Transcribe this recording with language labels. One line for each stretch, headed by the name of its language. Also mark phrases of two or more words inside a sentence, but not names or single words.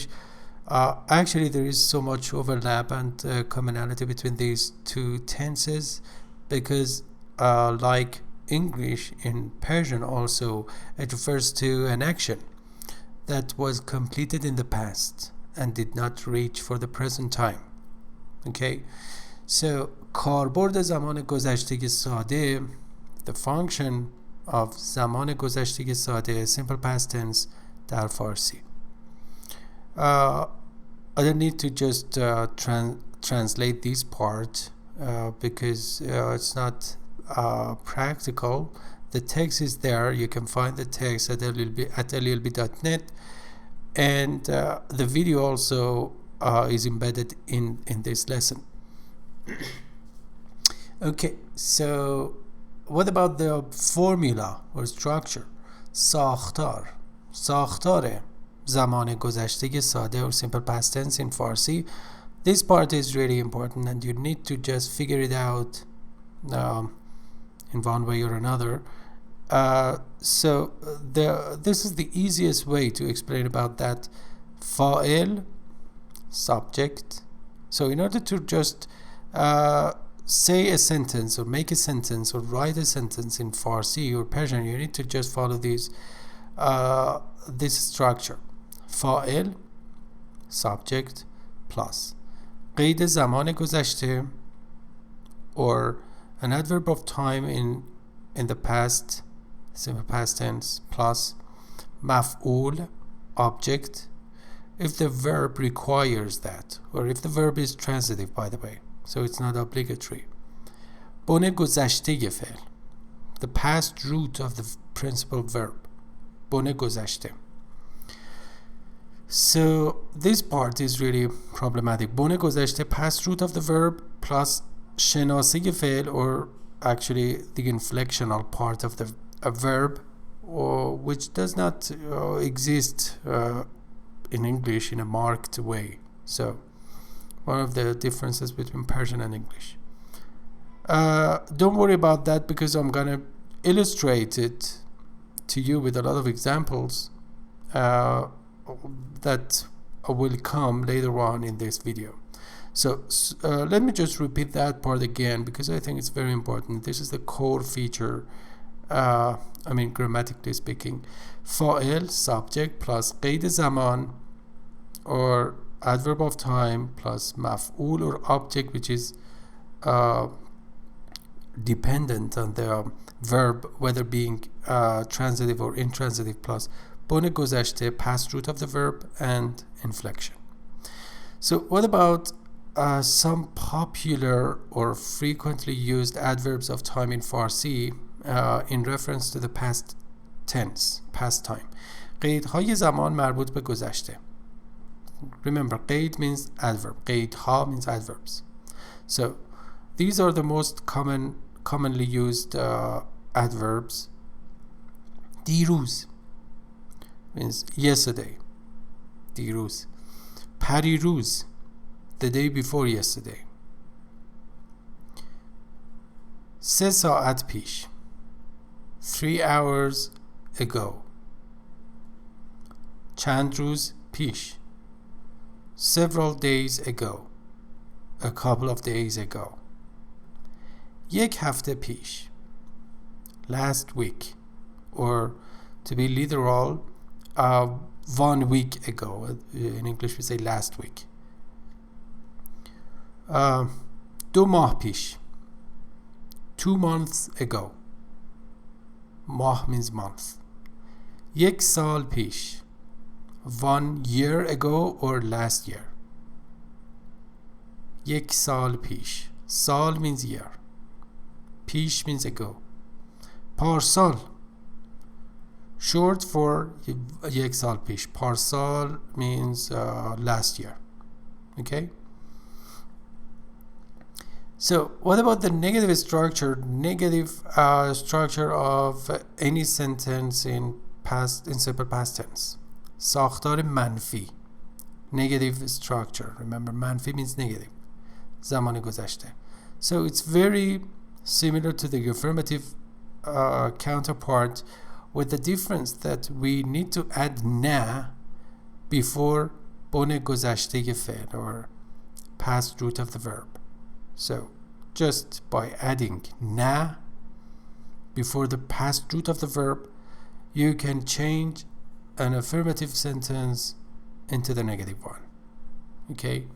English: Actually, there is so much overlap and commonality between these two tenses because like English, in Persian also, it refers to an action that was completed in the past and did not reach for the present time. Okay, so
Persian: کاربرد زمان گذشته ساده,
English: the function of
Persian: زمان گذشته ساده,
English: simple past tense
Persian: در فارسی.
English: I don't need to just translate this part because it's not practical. The text is there. You can find the text at llb.net, and the video also is embedded in this lesson. Okay, so what about the formula or structure?
Persian: ساختار زمان گذشته ساده
English: or simple past tense in Farsi. This part is really important and you need to just figure it out in one way or another. This is the easiest way to explain about that. Fa'il, subject. So in order to just say a sentence or make a sentence or write a sentence in Farsi or Persian, you need to just follow this structure. Fa'il, subject, plus
Persian: قید زمان گذشته,
English: or an adverb of time in the past, simple past tense, plus maf'ul, object, if the verb requires that, or if the verb is transitive, by the way, so it's not obligatory.
Persian: بن گذشته فعل,
English: the past root of the principal verb,
Persian: بن گذشته.
English: So this part is really problematic.
Persian: بن گذشته,
English: past root of the verb, plus
Persian: شناسه فعل,
English: or actually the inflectional part of the verb, which does not exist in English in a marked way. So one of the differences between Persian and English. Don't worry about that because I'm gonna illustrate it to you with a lot of examples that will come later on in this video. So let me just repeat that part again because I think it's very important. This is the core feature, grammatically speaking.
Persian: فاعل,
English: subject, plus
Persian: قید زمان,
English: or adverb of time, plus مفعول or object, which is dependent on the verb, whether being transitive or intransitive, plus
Persian: بن گذشته,
English: past root of the verb, and inflection. So what about some popular or frequently used adverbs of time in Farsi in reference to the past tense, past time?
Persian: قیدهای زمان مربوط به گذشته.
English: Remember, قید means adverb. قیدها means adverbs. So these are the most commonly used adverbs. دیروز means yesterday.
Persian: دیروز. پریروز,
English: the day before yesterday.
Persian: 3 ساعت پیش,
English: 3 hours ago.
Persian: چند روز پیش,
English: several days ago, a couple of days ago.
Persian: 1 هفته پیش,
English: last week, or to be literal, 1 week ago. In English we say last week.
Persian: 2 ماه پیش,
English: 2 months ago. ماه means month.
Persian: 1 سال پیش,
English: 1 year ago or last year.
Persian: یک سال پیش.
English: سال means year. پیش means ago.
Persian: پارسال,
English: short for
Persian: یک سال پیش.
English: پارسال means last year. Okay? So what about the negative structure? Negative structure of any sentence in simple past tense.
Persian: ساختار منفی.
English: Negative structure. Remember, منفی means negative.
Persian: زمان گذشته.
English: So it's very similar to the affirmative counterpart, with the difference that we need to add na before
Persian: بن گذشته فعل,
English: or past root of the verb. So just by adding na before the past root of the verb, you can change an affirmative sentence into the negative one. Okay?